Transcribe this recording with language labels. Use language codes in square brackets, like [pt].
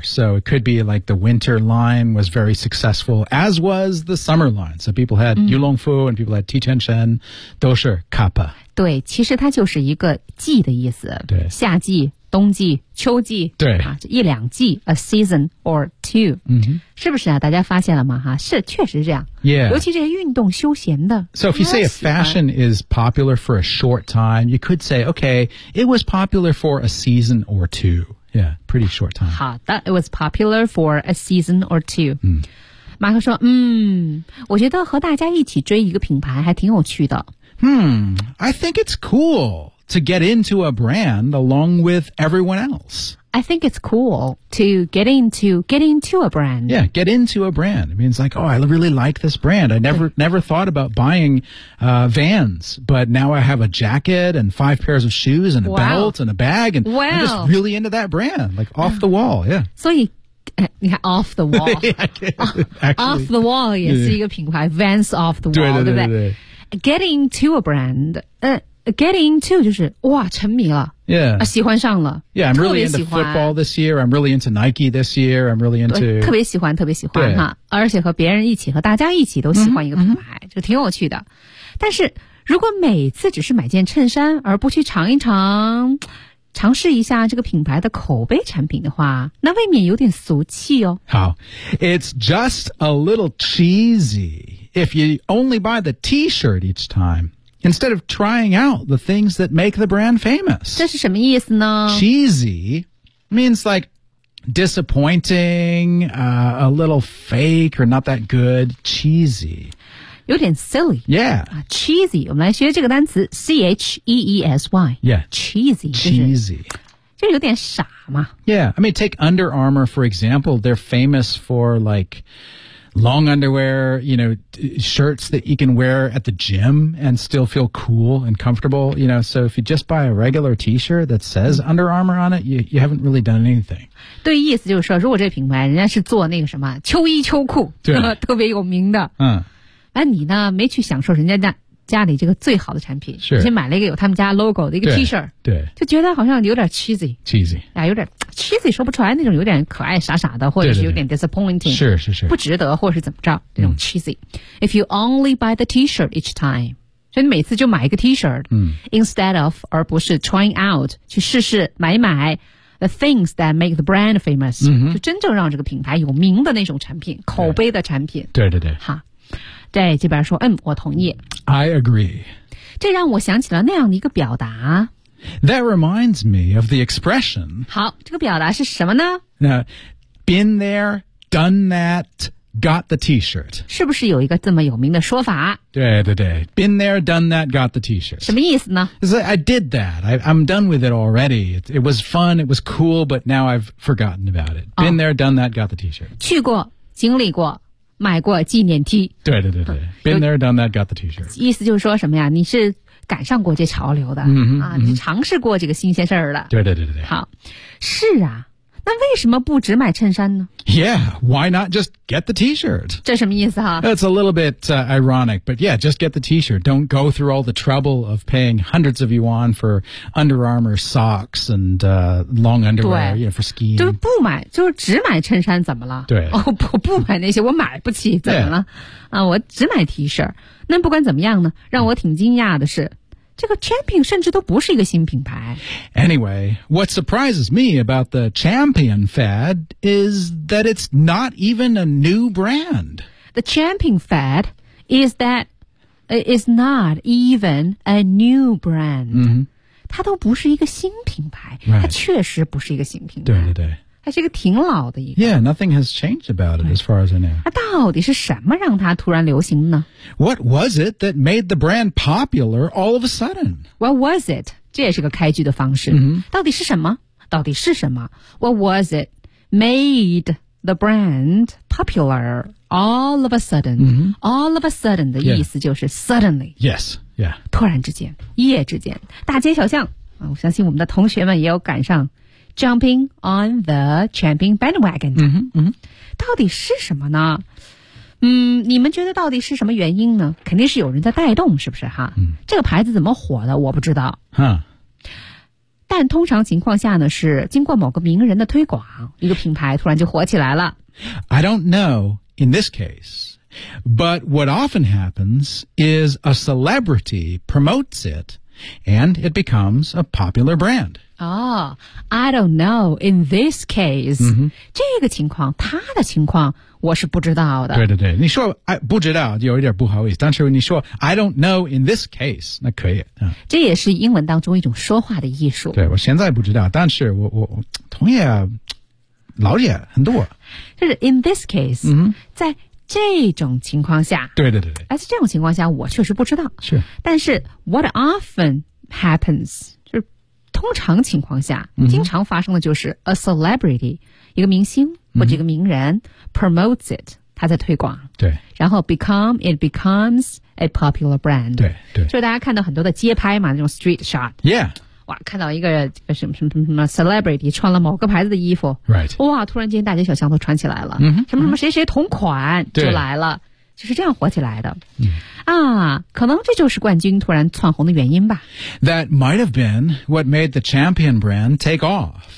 [en] So it could be like the winter line was very successful, as was the summer line. So people had、mm-hmm. Yulongfu and people had Tianshen, [zh] 都是 [en] kappa. [zh] 对，其实它就是一个季的意思。对，夏季、冬季、秋季，对 [en] 啊， [zh] 一两季 [en] ，a season or two.、 Mm-hmm. [zh] 是不是啊？大家发现了吗？哈，是，确实是这样。 [en] Yeah. [zh] 尤其这些运动休闲的。 [en] So if you say a fashion is popular for a short time, you could say, okay, it was popular for a season or two. Yeah, pretty short time. [zh] 好的 [en] ，it was popular for a season or two.、 Mm. [zh] 马克说，我觉得和大家一起追一个品牌还挺有趣的。 [en] I think it's cool to get into a brand along with everyone else. I think it's cool to get into a brand. Yeah, get into a brand. It means like, oh, I really like this brand. I never thought about buying, Vans, but now I have a jacket and 5 pairs of shoes and a、 wow. belt and a bag and、 wow. I'm just really into that brand, like off the wall, yeah. So you... off the wall. Yeah, actually, off the wall [zh] 也是一个品牌 [en] Vans off the wall, [zh] 对, 对, 对不 [en] Get into a brand. Get into [zh] 就是哇沉迷了 [en] Yeah. [zh] 喜欢上了 [en] Yeah, I'm really into football this year. I'm really into Nike this year. I'm really into... [zh] 特别喜欢特别喜欢哈而且和别人一起和大家一起都喜欢一个品牌、mm-hmm. 就挺有趣的。但是如果每次只是买件衬衫而不去尝一尝尝试一下这个品牌的口碑产品的话，那未免有点俗气哦。好 [en] ，It's just a little cheesy if you only buy the T-shirt each time instead of trying out the things that make the brand famous. [zh] 这是什么意思呢 [en] ？Cheesy means like. Disappointing, a little fake or not that good, cheesy. [zh] 有点 silly. [en] Yeah.、 [zh] cheesy, 我们来学这个单词 C-H-E-E-S-Y. [en] Yeah. Cheesy. Cheesy. [zh] 就有点傻嘛。 [en] Yeah. I mean, take Under Armour, for example. They're famous for like... Long underwear, you know, shirts that you can wear at the gym and still feel cool and comfortable, you know. So if you just buy a regular T-shirt that says Under Armour on it, you haven't really done anything. [zh] 对，意思就是说，如果这品牌人家是做那个什么秋衣秋裤，对，特别有名的，那你呢，没去享受人家家里这个最好的产品，是，先买了一个有他们家 logo 的一个 T-shirt，对，就觉得好像有点 cheesy，啊，有点。cheesy 说不出来那种有点可爱傻傻的或者是有点 disappointing 对对对是是是不值得或是怎么着那种 cheesy、 [en] If you only buy the t-shirt each time [zh] 所以你每次就买一个 t-shirt、 [en] Instead of [zh] 而不是 [en] trying out [zh] 去试试买一买 [en] the things that make the brand famous、 [zh] 就真正让这个品牌有名的那种产品口碑的产品对对对哈对这边说我同意 [en] I agree [zh] 这让我想起了那样的一个表达 [en] That reminds me of the expression. [zh] 好，这个表达是什么呢？ [en] 那 been there, done that, got the T-shirt. [zh] 是不是有一个这么有名的说法？对对对 [en] ，been there, done that, got the T-shirt. [zh] 什么意思呢 [en] ？It's like I did that. I'm done with it already. It was fun. It was cool. But now I've forgotten about it. Been there, done that, got the T-shirt. [zh] 去过，经历过。买过纪念 T 对对对对 [en] Been there, done that, got the T-shirt [zh] 意思就是说什么呀你是赶上过这潮流的、你尝试过这个新鲜事儿了对对对对好是啊那为什么不只买衬衫呢 [en] Yeah, why not just get the T-shirt [zh] 这什么意思啊 [en] That's a little bit、ironic But yeah, just get the T-shirt Don't go through all the trouble of paying hundreds of yuan for Under Armour socks and、long underwear yeah, for skiing [zh] 就不买就只买衬衫怎么了对、不买那些我买不起怎么了、 [en] yeah. [zh] 我只买 T-shirt 那不管怎么样呢让我挺惊讶的是这个 Champion 甚至都不是一个新品牌。 [en] Anyway, what surprises me about the Champion fad is that it's not even a new brand. The Champion fad is that it's not even a new brand.、 Mm-hmm. [zh] 它都不是一个新品牌、 [en] right. [zh] 它确实不是一个新品牌。对对对。它是一个挺老的一个。 [en] Yeah, nothing has changed about it as far as I know. [zh] 它到底是什么让它突然流行呢 [en] ?What was it that made the brand popular all of a sudden? What was it? [zh] 这也是个开局的方式。 Mm-hmm. 到底是什么到底是什么 [en] ?What was it made the brand popular all of a sudden?、 Mm-hmm. All of a sudden [zh] 的意思就是 [en] suddenly.、 Yeah. Yes, yeah. [zh] 突然之间一夜之间大街小巷、啊、我相信我们的同学们也有赶上。 [en] Jumping on the champion bandwagon. [zh] 嗯哼嗯到底是什么呢嗯你们觉得到底是什么原因呢肯定是有人在带动是不是哈、嗯、这个牌子怎么火的我不知道。哼。但通常情况下呢是经过某个名人的推广一个品牌突然就火起来了。 [en] I don't know in this case, but what often happens is a celebrity promotes it, and it becomes a popular brand. Oh, I don't know in this case.、 Mm-hmm. [zh] 这个情况他的情况我是不知道的。对对对你说不知道有一点不好意思但是你说 [en] I don't know in this case, [zh] 那可以、嗯。这也是英文当中一种说话的艺术。对我现在不知道但是我同业老解很多。就是 [en] in this case,、 mm-hmm. [zh] 在这种情况下。对对对。而且这种情况下我确实不知道。是。但是 [en] what often happens, [zh] 通常情况下经常发生的就是、mm-hmm. [en] a celebrity, [zh] 一个明星或者一个名人、mm-hmm. [en] promotes it, [zh] 他在推广。对。然后 [en] become, it becomes a popular brand. [zh] 对对。就大家看到很多的街拍嘛那种 [en] street shot. Yeah. [zh] 哇看到一个什么 celebrity 穿了某个牌子的衣服。 [en] Right. [zh] 哇突然间大街小巷都穿起来了。 Mm-hmm. 什么什么谁谁同款就来了。就是这样火起来的。嗯啊，可能这就是冠军突然窜红的原因吧。 [en] That might have been what made the champion brand take off.